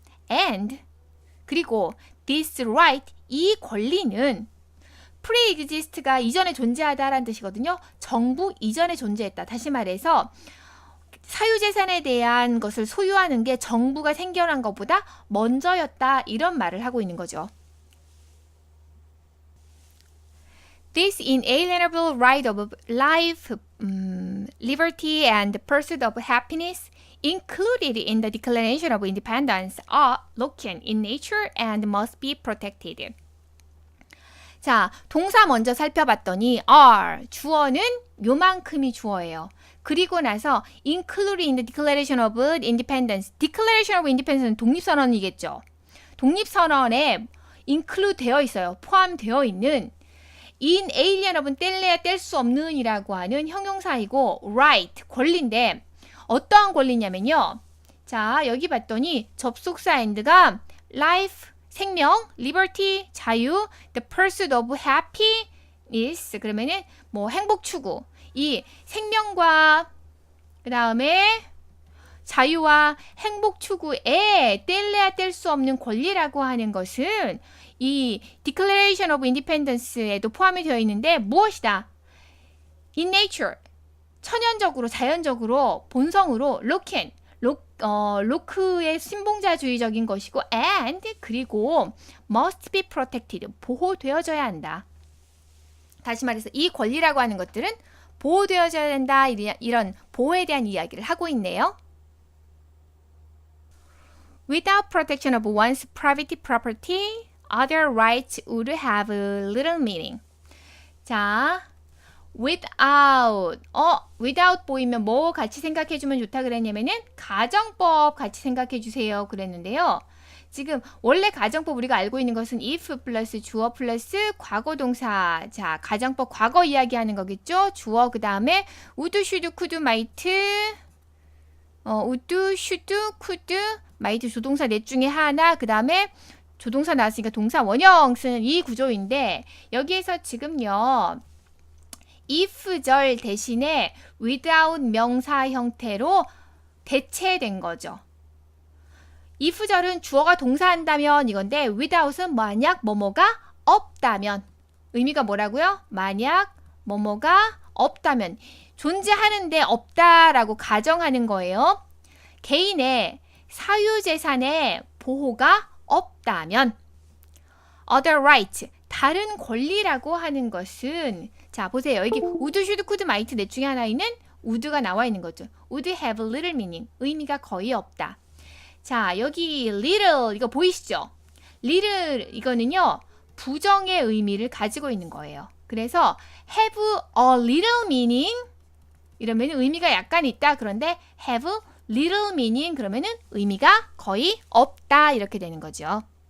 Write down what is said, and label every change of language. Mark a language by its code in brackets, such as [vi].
[ko] And, 그리고 [en] this right, [ko] 이 권리는 pre-exist가 이전에 존재하다라는 뜻이거든요. 정부 이전에 존재했다. 다시 말해서 사유재산에 대한 것을 소유하는 게 정부가 생겨난 것보다 먼저였다. 이런 말을 하고 있는 거죠. [en] This inalienable right of life, liberty and pursuit of happiness included in the Declaration of Independence are Lockean in nature and must be protected. [ko] 자, 동사 먼저 살펴봤더니 are, 주어는 요만큼이 주어예요. 그리고 나서 [en] included in the Declaration of Independence. [ko] Declaration of Independence는 독립선언이겠죠. 독립선언에 include 되어 있어요. 포함되어 있는 inalienable은 뗄래야 뗄 수 없는 이라고 하는 형용사이고 right, 권리인데 어떠한 권리냐면요. 자, 여기 봤더니 접속사 and가 life, 생명, liberty, 자유, the pursuit of happiness, 그러면은 뭐 행복 추구. 이 생명과 그 다음에 자유와 행복 추구에 뗄래야 뗄 수 없는 권리라고 하는 것은 이 Declaration of Independence에도 포함이 되어 있는데 무엇이다? [en] In nature, [ko] 천연적으로, 자연적으로, 본성으로 로크의 신봉자주의적인 것이고 [en] and [ko] 그리고 [en] must be protected, [ko] 보호되어져야 한다. 다시 말해서 이 권리라고 하는 것들은 보호되어져야 된다. 이런 보호에 대한 이야기를 하고 있네요. [en] Without protection of one's private property, other rights would have little meaning. [ko] 자, without 보이면 뭐 같이 생각해주면 좋다 그랬냐면은 가정법 같이 생각해주세요 그랬는데요. 지금 원래 가정법 우리가 알고 있는 것은 if 플러스 주어 플러스 과거동사. 자, 가정법 과거 이야기하는 거겠죠. 주어 그 다음에 would, should, could, might, would, should, could, might 조동사 넷 중에 하나. 그 다음에 조동사 나왔으니까 동사 원형 쓰는 이 구조인데 여기에서 지금요. if절 대신에 without 명사 형태로 대체된 거죠. if절은 주어가 동사한다면 이건데 without은 만약 뭐뭐가 없다면. 의미가 뭐라고요? 만약 뭐뭐가 없다면. 존재하는데 없다라고 가정하는 거예요. 개인의 사유재산의 보호가 없다면. other rights, 다른 권리라고 하는 것은 자 보세요. 여기 would, should, could, might 넷 중에 하나에는 would가 나와 있는 거죠. [en] would have little meaning, [ko] 의미가 거의 없다. 자, 여기 little 이거 보이시죠? little 이거는요. 부정의 의미를 가지고 있는 거예요. 그래서 [en] have a little meaning [ko] 이러면 의미가 약간 있다. 그런데 [en] have little meaning [ko] 그러면은 의미가 거의 없다 이렇게 되는 거죠.